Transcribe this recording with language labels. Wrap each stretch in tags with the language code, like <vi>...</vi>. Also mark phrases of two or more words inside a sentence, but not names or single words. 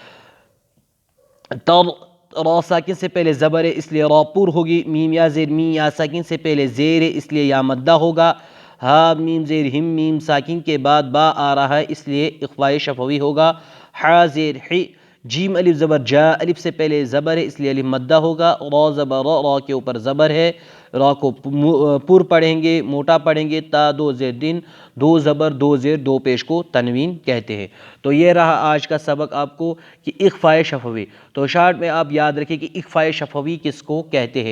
<ur>تر، را ساکن سے پہلے زبر ہے اس لیے را پر ہوگی، میم یا زیر می، یا ساکن سے پہلے زیر ہے اس لیے یا مدہ ہوگا، ہا میم زیر ہم، میم ساکن کے بعد با آ رہا ہے اس لیے اخفاء شفوی ہوگا، حا زیر حی، جیم الف زبر جا، الف سے پہلے زبر ہے اس لیے الف مدہ ہوگا، را زبر را، را کے اوپر زبر ہے، را کو پر پڑھیں گے، موٹا پڑھیں گے، تا دو زیر دن، دو زبر دو زیر دو پیش کو تنوین کہتے ہیں۔ تو یہ رہا آج کا سبق آپ کو کہ اخفاء شفوی۔ تو شارٹ میں آپ یاد رکھیں کہ اخفاء شفوی کس کو کہتے ہیں۔</ur>